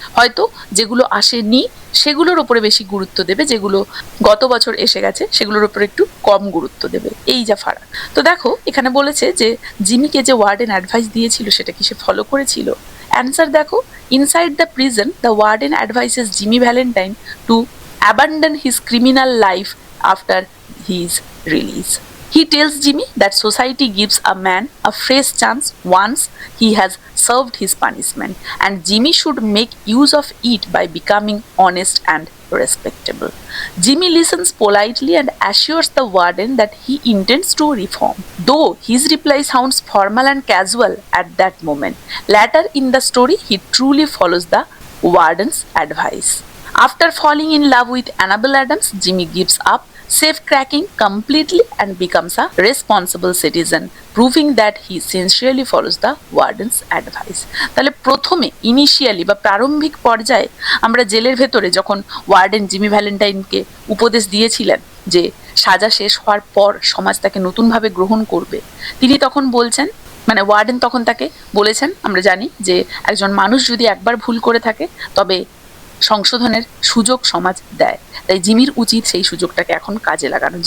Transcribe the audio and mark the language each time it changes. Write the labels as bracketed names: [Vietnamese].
[Bangla] হয়তো যেগুলো আসেনি সেগুলোর উপরে বেশি গুরুত্ব দেবে, যেগুলো গত বছর এসে গেছে সেগুলোর উপরে একটু কম গুরুত্ব দেবে, এই যা ফারাক। তো দেখো এখানে বলেছে যে জিমিকে যে ওয়ার্ডেন অ্যাডভাইস দিয়েছিল সেটা কি সে ফলো করেছিল? [English] Answer দেখো, inside the prison the warden advises Jimmy Valentine to abandon his criminal life after his release. He tells Jimmy that society gives a man a fresh chance once he has served his punishment, and Jimmy should make use of it by becoming honest and respectable. Jimmy listens politely and assures the warden that he intends to reform, though his reply sounds formal and casual at that moment. Later in the story, he truly follows the warden's advice. After falling in love with Annabel Adams, Jimmy gives up safecracking completely and becomes a responsible citizen, proving that he sincerely follows the warden's advice. [Bangla] তাহলে প্রথমে initially বা প্রারম্ভিক পর্যায়ে আমরা জেলের ভেতরে যখন warden Jimmy ভ্যালেন্টাইনকে উপদেশ দিয়েছিলেন যে সাজা শেষ হওয়ার পর সমাজ তাকে নতুনভাবে গ্রহণ করবে, তিনি তখন বলছেন, মানে ওয়ার্ডেন তখন তাকে বলেছেন, আমরা জানি যে একজন মানুষ যদি একবার ভুল করে থাকে তবে সংশোধনের সুযোগ সমাজ দেয়, তাই জিমির উচিত সেই সুযোগটাকে এখন কাজে লাগানো।